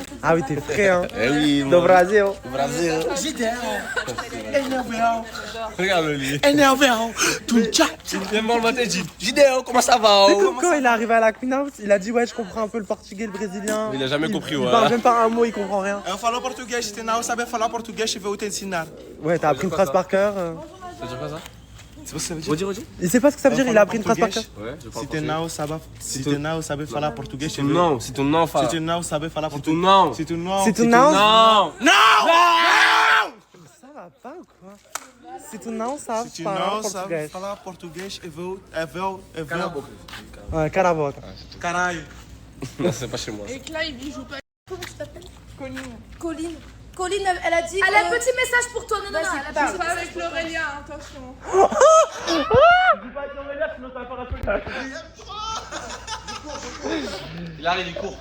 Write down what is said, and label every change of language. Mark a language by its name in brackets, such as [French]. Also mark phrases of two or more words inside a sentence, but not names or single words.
[French] Ah oui, t'es frais, hein. Eh oui, [Portuguese] Do Brasil. Brasil. [French] Regarde le lit. Viens me matin, Gideon, comment ça va? Tu sais que quand il est arrivé à la Queen House, il a dit ouais, je comprends un peu le portugais, le brésilien. Il a jamais compris, Il ouais. parle même pas un mot, il comprend rien. [Portuguese] Eu falo português, se não saber falar português, eu vou te ensinar. [French] Ouais, t'as appris une phrase par cœur. Ça veut dire quoi ça? C'est pas ce que ça veut dire? Redis. Il sait pas ce que ça veut dire, il a appris une phrase par cœur. Ouais, je parle [Portuguese] Se tu não saber falar português, [French] ton nom, c'est ton nom, [Portuguese] se Fala. tu não saber falar [French] C'est ton [Portuguese] português, [French] nom. [Portuguese] se tu não, [French] C'est ton nom? Non. Ça va pas ou quoi? C'est ton nom, ça [Portuguese] se tu [French] parle [Portuguese] não saber [French] portugais. [Portuguese] falar português, eu vou. [French] Ouais, caraboca. [Portuguese] Caralho. [French] Non, c'est pas chez moi. Et que là, il joue pas. comment tu t'appelles? Colline. Colline. Colline, elle a dit. Elle a un petit message pour toi. Non, non, non. Elle a Joue pas avec l'Aurélien, attention. Il arrive, il court.